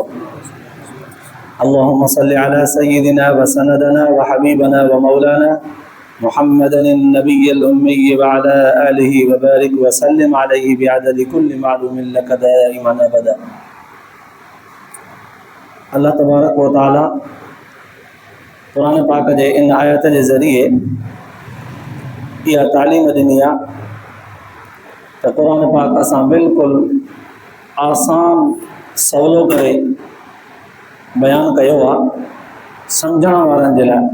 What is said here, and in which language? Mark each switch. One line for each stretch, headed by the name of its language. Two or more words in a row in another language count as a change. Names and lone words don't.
Arabic: اللهم صل على سيدنا وسندنا وحبيبنا ومولانا محمد النبي الأمي وعلى آله وبارك وسلم عليه بعدد كل معلوم لك دائما أبدا. الله تبارك وتعالى
Sindhi: कुरान पाक जे इन आयत के ज़रिए इहा तालीम ॾिनी आहे त कुरान पाक असां बिल्कुलु आसान सवलो करे बयान कयो आहे सम्झण वारनि जे लाइ.